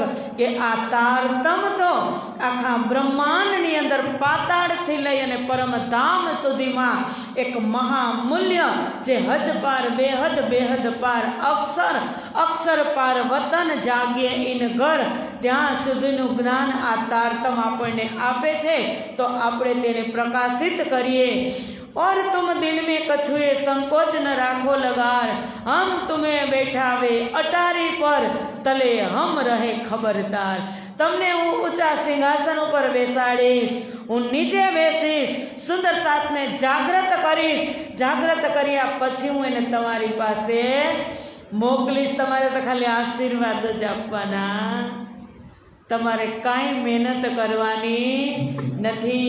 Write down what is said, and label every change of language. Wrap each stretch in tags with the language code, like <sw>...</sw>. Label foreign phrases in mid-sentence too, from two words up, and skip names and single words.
<gu>કે આ તારતમ તો આખા બ્રહ્માંડની અંદર પાતાળથી લઈ અને પરમધામ સુધીમાં એક મહામૂલ્ય, જે હદ પાર બેહદ, બેહદ પાર અક્ષર, અક્ષર પાર વતન જાગ્યે ઇન ઘર, ત્યાં સુધીનું જ્ઞાન આ તારતમ આપણને આપે છે. તો આપણે તેને પ્રકાશિત કરીએ.</gu> <hi>और तुम दिल में कछुए संकोच न राखो लगार, हम तुम्हें बैठावे अटारी पर तले हम रहे खबरदार.</hi> <gu>તમને હું ઊંચા સિંહાસન ઉપર બેસાડીશ, હું નીચે બેસીશ, સુંદર સાથને જાગૃત કરીશ. જાગૃત કર્યા પછી હું એને તમારી પાસે મોકલીશ. તમારે તો ખાલી આશીર્વાદ જ આપવાના, તમારે કાંઈ મહેનત કરવાની નથી.</gu>